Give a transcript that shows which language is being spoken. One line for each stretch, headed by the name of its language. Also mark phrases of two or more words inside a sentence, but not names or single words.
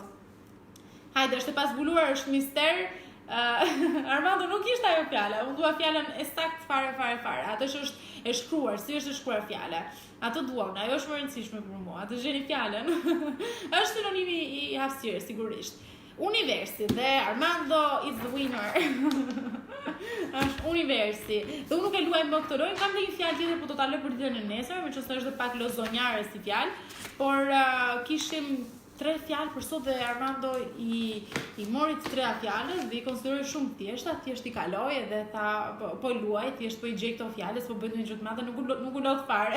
Albanian: Hajde, është e pasbuluar, është mister. Armando nuk ishte ajo fjala, unë dua fjalën e sakt fare. Atë që është e shkruar, si është e shkruar fjala. Atë duam, ajo është më e rëndësishme për mua. Atë gjeni fjalën. Është sinonimi i hapësirës, sigurisht. Universi dhe Armando
English: is the winner.
Albanian: Është universi. Dhe unë nuk e luaj më këtë lojë, kam dhe një fjalë tjetër, po do ta lë për ditën e nesër, meqenëse është pak lozonjare si fjalë, por kishim 3 fjalë për sot dhe Armando i mori të 3 fjalës dhe i konsideroi shumë thjesht i kaloi edhe tha po luaj, thjesht po i gjej këto fjalë, s'po bëj ndonjë gjë të madhe, nuk u lot fare.